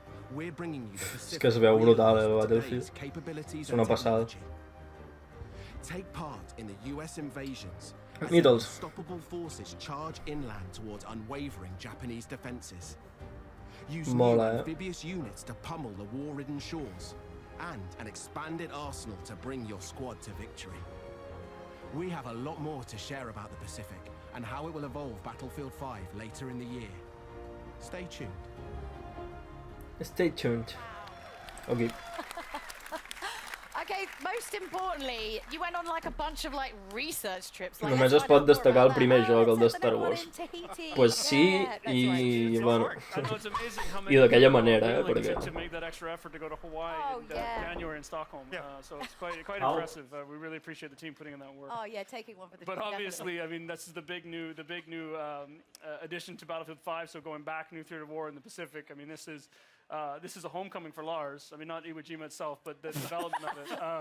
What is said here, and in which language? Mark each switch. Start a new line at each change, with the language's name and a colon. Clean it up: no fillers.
Catalan: És que es veu brutal, el Battlefield. És una passada.
English: Take part in the US invasions as Needles. unstoppable forces charge inland towards unwavering Japanese defenses. Use
Catalan: Mola,
English: new amphibious units to pummel the war-ridden shores, and an expanded arsenal to bring your squad to victory. We have a lot more to share about the Pacific and how it will evolve Battlefield 5 later in the year. Stay tuned. Stay tuned. Okay. Okay, most importantly, you went on like a bunch of like research trips. Like,
Catalan: Només es pot destacar el primer joc, el de Star Wars.
Spanish: Pues sí,
Catalan: i bueno, i d'aquella manera, perquè...
English: To make that extra effort to go to Hawaii in January in Stockholm, so it's quite impressive. We really appreciate the team putting in that work. Oh yeah, taking one for the team. But obviously, I mean, this is the big new addition to Battlefield 5. So going back, new theater of war in the Pacific. I mean, this is this is a homecoming for Lars. I mean, not Iwo Jima itself, but the development of it.